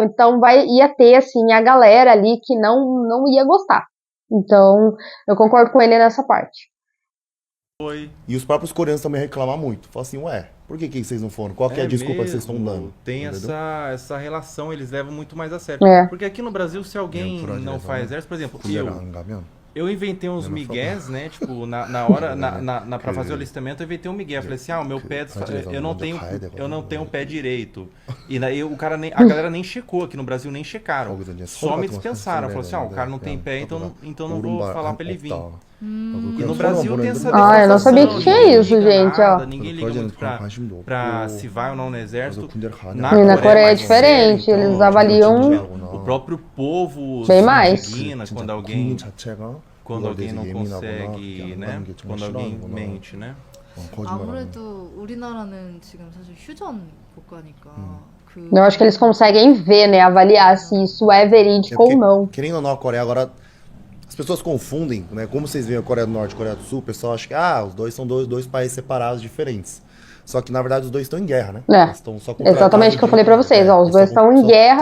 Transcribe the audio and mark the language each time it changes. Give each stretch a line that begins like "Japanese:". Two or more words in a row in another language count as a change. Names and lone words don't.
Portuguese: Então ia ter, assim, a galera ali que não ia gostar. Então, eu concordo com ele nessa parte. Foi. E os próprios coreanos também reclamam muito. Falam assim, ué, por que vocês não foram? Qual que é a desculpa que vocês estão mesmo, dando? Tem Entendeu? essa relação, eles levam muito mais a sério. É. Porque aqui no Brasil, se alguém não faz exército, por exemplo,
Korean: 군대를 안 가면
Portuguese: eu inventei uns Eu não migués, né? Tipo, na hora, pra fazer o Que- alistamento, eu inventei um migué. Eu falei assim, o meu pé, que- eu não tenho, que- eu não tenho um pé direito. E daí o cara a galera nem checou, aqui no Brasil nem checaram.
Korean: 거기서 이제
Portuguese: Só me
Korean: 서로 같은 거
Portuguese: dispensaram. Falaram assim, o cara não tem pé, então não vou falar pra ele vir. E no Brasil tem essa Ah, eu não sabia que definição, tinha ninguém isso, liga gente, nada, ó. Ninguém liga muito pra se vai ou não no exército. E Na E na Coreia é mais diferente, sério, eles então, avaliam o próprio povo bem se mais. indigna quando alguém não consegue, né? Quando alguém mente, né?
Korean: 아무래도 우리나라는 지금 사실 휴전 국가니까 그
Portuguese: Eu acho que eles conseguem ver, né? Avaliar se isso é verídico ou não. Querendo ou não, a Coreia agora. As pessoas confundem, né? Como vocês veem a Coreia do Norte e a Coreia do Sul, o pessoal acha que os dois são dois países separados, diferentes. Só que, na verdade, os dois estão em guerra, né? É. Eles estão só com Exatamente o que eu falei pra vocês, ó, os dois estão em guerra.